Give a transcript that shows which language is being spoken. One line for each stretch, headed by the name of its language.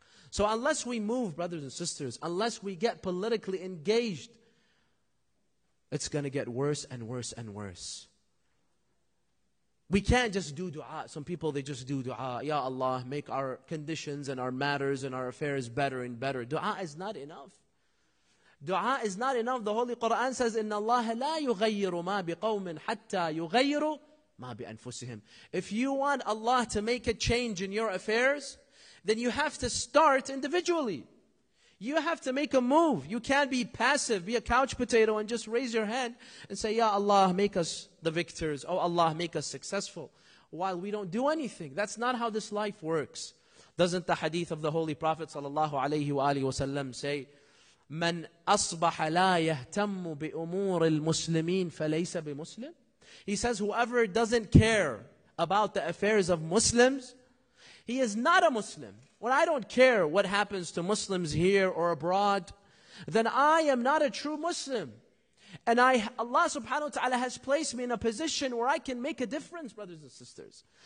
English: So unless we move, brothers and sisters, unless we get politically engaged, it's going to get worse and worse and worse. We can't just do dua. Some people, they just do dua. Ya Allah, make our conditions and our matters and our affairs better and better. Dua is not enough. Dua is not enough. The Holy Quran says,
Arabic: إِنَّ اللَّهَ لَا يُغَيِّرُ مَا بِقَوْمٍ حَتَّى يُغَيِّرُ مَا بِأَنفُسِهِمْ.
English: If you want Allah to make a change in your affairs, then you have to start individually. You have to make a move. You can't be passive, be a couch potato and just raise your hand and say, Ya Allah, make us the victors. Oh Allah, make us successful. While we don't do anything. That's not how this life works. Doesn't the hadith of the Holy Prophet ﷺ say,
Arabic: من أصبح لا يهتم بأمور المسلمين فليس بمسلم?
English: He says, whoever doesn't care about the affairs of Muslims, he is not a Muslim. When I don't care what happens to Muslims here or abroad, then I am not a true Muslim. And Allah subhanahu wa ta'ala has placed me in a position where I can make a difference, brothers and sisters.